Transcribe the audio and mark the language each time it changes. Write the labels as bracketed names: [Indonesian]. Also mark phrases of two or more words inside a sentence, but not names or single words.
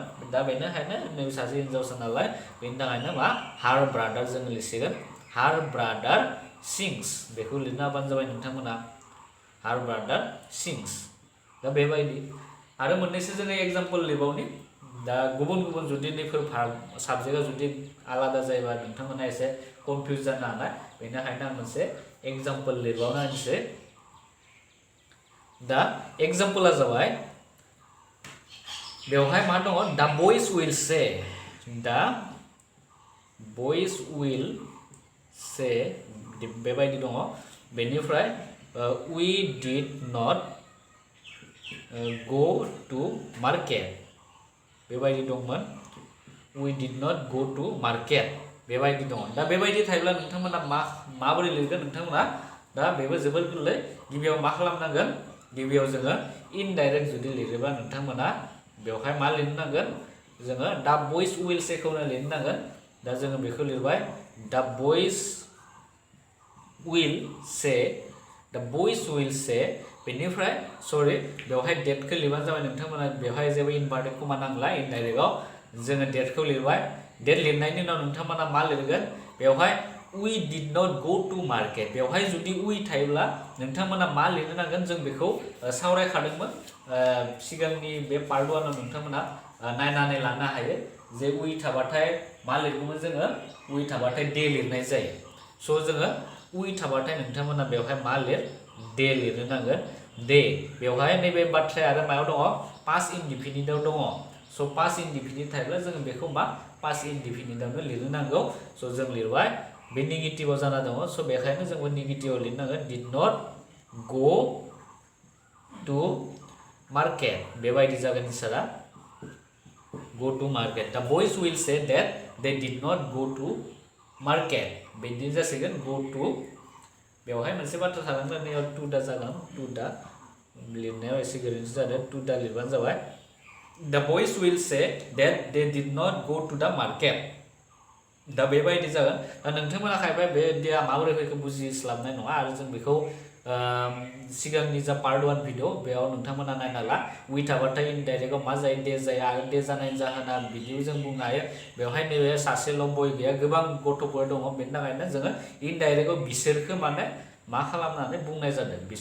[Bodo] दा बेनिखायनो नैबे सासे हिनजावसा नालाय बेनि थाखायनो मा [English] her brother [Bodo] जोङो लिरसिगोन [English] her brother says [Bodo] बेखौ लिरना होबानो जाबाय नोंथांमोना [English] her brother says [Bodo] दा बेबायदि आरो मोननैसो जोङो एग्जाम्पल लिरबावनि दा गुबुन जुदि नैफोर साबजेक्टआ जुदि आलादा जायोबा नोंथांमोना एसे कनफिउज जानो हानाय बेनिखायनो आं मोनसे एग्जाम्पल लिरबावना होनोसै दा एग्जाम्पला जाबाय बेवहाय मा दङ दा [English] boys will say [Bodo] दा [English] boys will say [Bodo] बेबायदि दङ बेनिफ्राय [English] we did not go to market [Bodo] बेबायदि दंमोन [English] we did not go to market [Bodo] बेबायदि दङ दा बेबायदि थायोब्ला नोंथांमोना माबोरै लिरगोन नोंथांमोना दा बेबो जोबोर गोरलै गिबियाव मा खालामनांगोन गिबियाव जोङो इनडाइरेक्ट जुदि लिरोबा नोंथांमोना बेवहाय मा लिरनो नांगोन जोङो दा [English] boys will say [Bodo] खौनो लिरनो नांगोन दा जोङो बेखौ लिरबाय दा बयस [English] will say [Bodo] दा [English] boys will say [Bodo] बेनिफ्राय सरि बेवहाय डेटखौ लिरबानो जाबाय नोंथांमोना बेवहाय जेबो [English] inverted comma [Bodo] नांला इनडाइरेक्टआव जोङो डेटखौ लिरबाय डेट लिरनायनि उनाव नोंथांमोना मा लिरगोन बेवहाय [English] we did not go to market [Bodo] बेवहाय जुदि we थायोब्ला नोंथांमोना मा लिरनो नांगोन जों बेखौ सावरायखादोंमोन सिगांनि बे पार्ट 1 आव नोंथांमोना नायनानै लानो हायो जे we थाबाथाय मा लिरगौमोन जोङो we थाबाथाय दे लिरनाय जायो स' जोङो we थाबाथाय नोंथांमोना बेवहाय मा लिर दे लिरनो नांगोन दे बेवहाय नैबे बाथ्राया आरो मायाव दङ पास्ट इनडिफिनिटआव दङ स' [English] past indefinite [Bodo] थायोब्ला जोङो बेखौ मा पास्ट इनडिफिनिटआवनो लिरनो नांगौ स' जों लिरबाय बे नेगेटिभआव जाना दङ स' बेखायनो जोंबो नेगेटिभआव लिरनांगोन [English] did not go to market [Bodo] बेबायदि जागोन एन्सारा [English] go to market [Bodo] दा [English] boys will say that they did not go to market [Bodo] बिदिनो जासिगोन [English] go to [Bodo] बेवहाय मोनसे बाथ्रा थालांगोन बेयाव [English] to the [Bodo] जागोन [English] to the [Bodo] लिरनायाव एसे गोरोन्थि जादों [English] to the [Bodo] लिरबानो जाबाय दा [English] boys will say that they did not go to the market [Bodo] दा बेबायदि जागोन दा नोंथांमोना खायफा बे देया माबोरै फैखो बुजिस्लाबनाय नङा आरो जों बेखौ सिगांनि जा पार्ट 1 भिडिअ बेयाव नोंथांमोना नायना ला वी थाबाथाय इनडाइरेक्टआव मा जायो दे जाया आरो दे जानायनि जाहोना बिदिबो जों बुंनो हायो बेवहाय नैबे सासेल' बय गैया गोबां गथ'फोर दङ बेनि थाखायनो जोङो इनडाइरेक्टआव बिसोरखौ माने मा खालामनानै बुंनाय जादों